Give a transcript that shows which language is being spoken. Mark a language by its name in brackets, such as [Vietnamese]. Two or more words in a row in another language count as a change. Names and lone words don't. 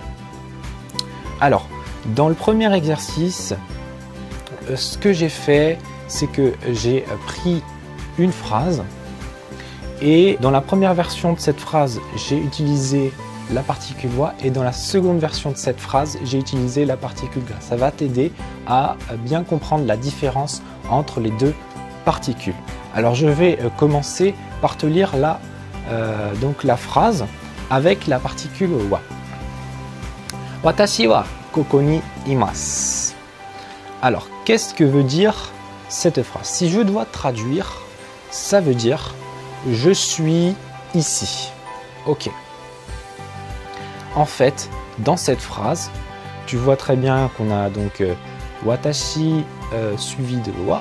[French] Alors, dans le premier exercice, ce que j'ai fait, c'est que j'ai pris une phrase et dans la première version de cette phrase, j'ai utilisé la particule wa et dans la seconde version de cette phrase, j'ai utilisé la particule ga. Ça va t'aider à bien comprendre la différence entre les 2 particules. Alors je vais commencer par te lire donc la phrase avec la particule wa. [Japanese] Watashi wa koko ni imasu. [French] Alors, qu'est-ce que veut dire cette phrase? Si je dois traduire, ça veut dire « je suis ici ». Ok. En fait, dans cette phrase, tu vois très bien qu'on a donc watashi suivi de wa.